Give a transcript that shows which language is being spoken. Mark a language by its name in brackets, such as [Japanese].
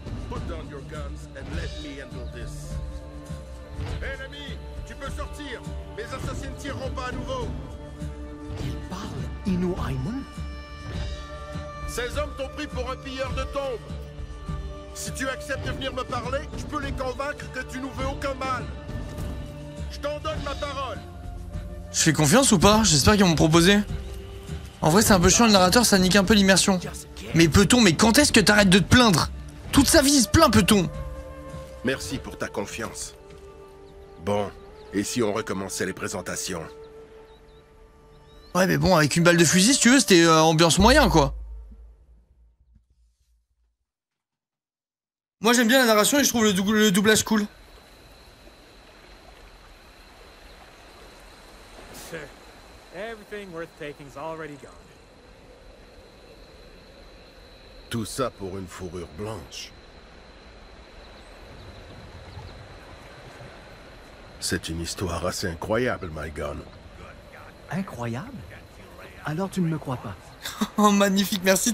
[English] Put down your guns and let me handle this. [French] Hé l'ami, tu peux sortir. Mes assassins ne tireront pas à nouveau. Il parle Inu Aimun? Ces hommes t'ont pris pour un pilleur de tombes. Si tu acceptes de venir me parler, je peux les convaincre que tu nous veux aucun mal. Je t'en donne ma parole. Je fais confiance ou pas? J'espère qu'ils vont me proposer. En vrai, c'est un peu chiant le narrateur, ça nique un peu l'immersion. Mais peut-on, mais quand est-ce que t'arrêtes de te plaindre? Toute sa vie, il se plaint, peut-on? Merci pour ta confiance. Bon, et si on recommençait les présentations? Ouais, mais bon, avec une balle de fusil, si tu veux, c'était ambiance moyen, quoi. Moi, j'aime bien la narration et je trouve le doublage cool. [English] Everything worth taking's already gone. [French] Tout ça pour une fourrure blanche. C'est une histoire assez incroyable, my gun. Incroyable? Alors tu ne me crois pas? Oh, magnifique, merci,